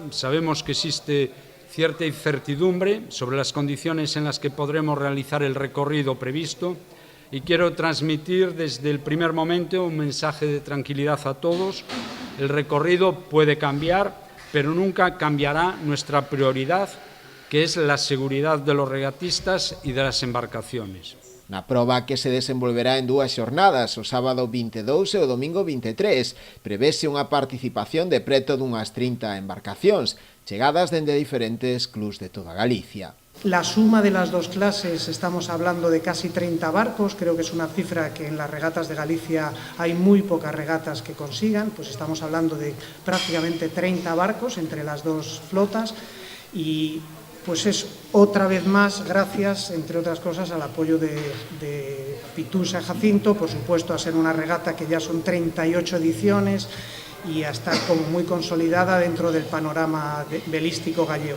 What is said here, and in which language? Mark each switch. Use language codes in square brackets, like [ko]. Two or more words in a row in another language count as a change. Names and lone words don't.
[es] Sabemos que existe cierta incertidumbre sobre las condiciones en las que podremos realizar el recorrido previsto y quiero transmitir desde el primer momento un mensaje de tranquilidad a todos. El recorrido puede cambiar, pero nunca cambiará nuestra prioridad, que es la seguridad de los regatistas y de las embarcaciones. [gl] Na proba, que se desenvolverá en dúas xornadas, o sábado 22 e o domingo 23, prevese unha participación de preto dunhas 30 embarcacións, chegadas dende diferentes clubs de toda Galicia. [es] La suma de las dos clases, estamos hablando de casi 30 barcos, creo que es una cifra que en las regatas de Galicia hay muy pocas regatas que consigan, pues estamos hablando de prácticamente 30 barcos entre las dos flotas y pues es otra vez más gracias, entre otras cosas, al apoyo de Pitusa Jacinto, por supuesto a ser una regata que ya son 38 ediciones y a estar como muy consolidada dentro del panorama velístico gallego.